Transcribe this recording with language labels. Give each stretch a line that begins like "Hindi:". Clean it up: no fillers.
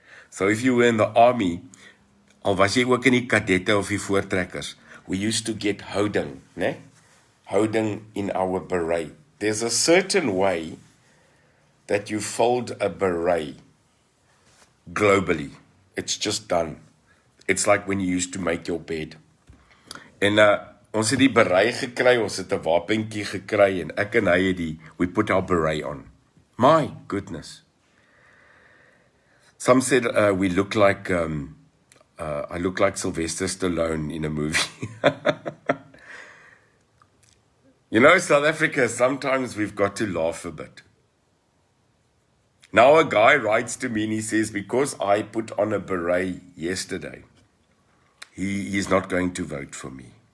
English: So if you were in the army,
Afrikaans: al was jy ook in die kadette of die voortrekkers,
English: we used to get houding, né? Houding in our beret. There's a certain way that you fold a beret globally. It's just done. It's like when you used to make your bed.
Afrikaans: En ons het die beret gekry, ons het 'n wapentjie gekry, en ek en hy het
English: we put our beret on. My goodness. Some said we look like, I look like Sylvester Stallone in a movie. You know, South Africa, sometimes we've got to laugh a bit. Now a guy writes to me and he says, because I put on a beret yesterday, he is not going to vote for me.